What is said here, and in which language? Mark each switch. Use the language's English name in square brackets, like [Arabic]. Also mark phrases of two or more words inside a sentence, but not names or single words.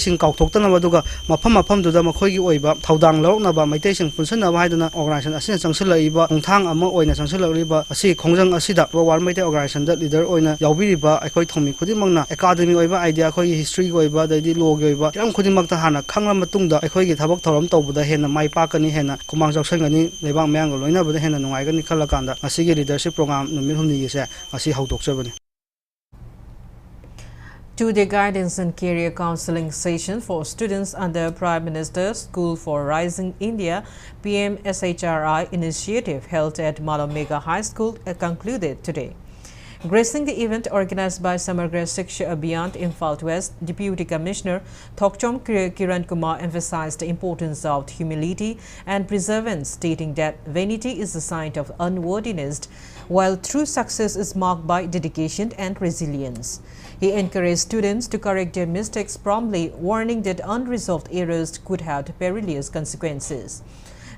[Manipuri] sing kauthoktana duga mafam duda makhoigi oiba thaudang loroknaba Meitei sing punsanaba haiduna organization asina changsilaiba khongthang ama oina changsilariba asi khongjang asida War Meitei [English] organization leader [Manipuri] oina yaubiriba akhoi thomi khudimangna academy oiba idea akhoi history oiba daidi law oiba yam khudimakta hana khangla matungda akhoi gi thabak thoram tawbada hena mai pakani hena kumang jaksangani lebang mayang loina bada hena nungaigani khalakanda asigi [English] leadership program [Manipuri] numit humni gi se asi haudokchabani. [English] 2-day guidance and career counseling session for students under Prime Minister's School for Rising India PM SHRI initiative held at Malamega High School concluded today. Gracing the event organized by Samagra Shiksha Abhiyan Imphal West, Deputy Commissioner Thokchom Kiran Kumar emphasized the importance of humility and perseverance, stating that vanity is a sign of unworthiness, while true success is marked by dedication and resilience. He encouraged students to correct their mistakes promptly, warning that unresolved errors could have perilous consequences.